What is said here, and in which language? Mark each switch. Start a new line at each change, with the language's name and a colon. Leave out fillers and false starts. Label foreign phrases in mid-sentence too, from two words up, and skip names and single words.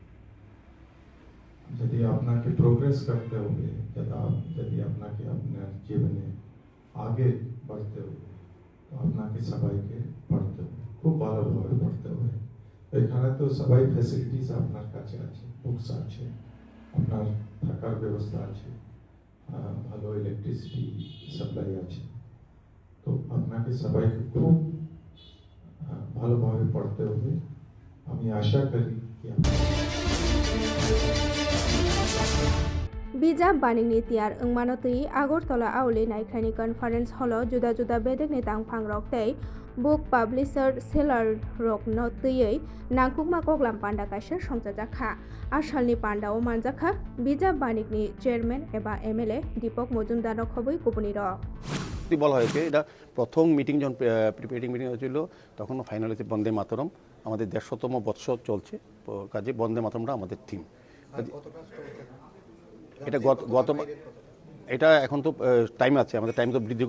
Bangla: যদি আপনাকে প্রোগ্রেস করতে হবে যদি আপনাকে আপনার জীবনে আগে बढ़ते হবে তো আপনাকে সবাইকে পড়তে হবে খুব ভালোভাবে পড়তে হবে এখানে তো সবাই ফ্যাসিলিটিস আপনার কাছে আছে বুকস আছে আপনার থাকার ব্যবস্থা আছে ভালো
English: electricity supply
Bangla: আছে তো আপনাকে সবাইকে খুব ভালোভাবে পড়তে হবে আমি আশা করি कि
Kok Borok: बिजाब बानिंगनि तियार अंमानो तै आगरतला आवले नायखानि
English: conference hall
Kok Borok: जुदा जुदा बेदेगनि तांफां रक तै
English: book publisher seller
Kok Borok: रक न तैयै नांकुकमा कगलाम पान्डा कायसा संजाजाखा आसालनि पान्डाव मानजाखा बिजाब बानिकनि चेयारमैन एबा एमएलए दीपक मजुमदार खबै गुबुनि रक
Bangla: বলা হয়েছে এটা প্রথম মিটিং যখন
English: preparating meeting
Bangla: হয়েছিল তখন ফাইনাল হয়েছে বন্দে মাতরম আমাদের 150তম বৎসর চলছে কাজে বন্দে মাতরমটা আমাদের থিম এটা এটা এখন তো টাইম আছে আমাদের টাইম তো বৃদ্ধি